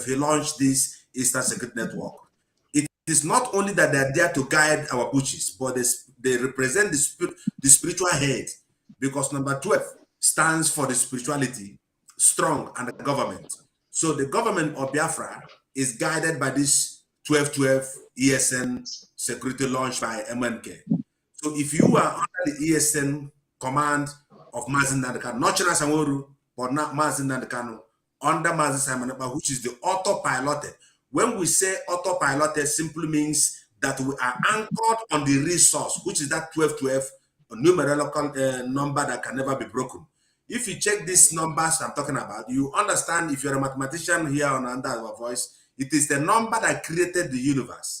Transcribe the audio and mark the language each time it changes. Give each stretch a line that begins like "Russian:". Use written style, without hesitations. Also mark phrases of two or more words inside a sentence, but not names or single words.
English: He launched this Eastern Security Network. It is not only that they are there to guide our butches, but they represent the spiritual head, because number 12 stands for the spirituality, strong, and the government. So the government of Biafra is guided by this 12/12 ESN security launched by MNK. So if you are under the ESN command of Mazi Nnamdi Kanu, not Chira Sanwo-Olu, but not Mazi Nnamdi Kanu, under Mazi Simon Ekpa, which is the autopiloted. When we say autopiloted, simply means that we are anchored on the resource, which is that 12/12, a numerical number that can never be broken. If you check these numbers I'm talking about, you understand, if you're a mathematician here on under our voice, it is the number that created the universe.